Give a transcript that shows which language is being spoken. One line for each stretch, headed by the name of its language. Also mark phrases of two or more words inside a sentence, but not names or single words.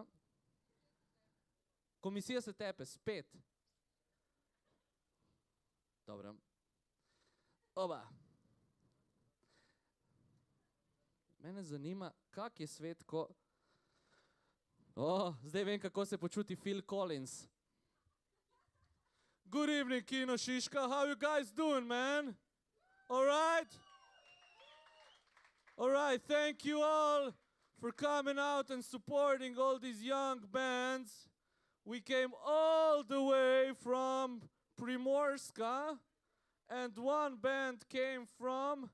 Slovenian: Komisija se tepe, spet. Dobro. Oba. Mene zanima, kak je svet, zdaj vem, kako se počuti Phil Collins.
English: Good evening, Kino Shishka. How you guys doing, man? All right? All right, thank you all for coming out and supporting all these young bands. We came all the way from Primorska, and one band came from...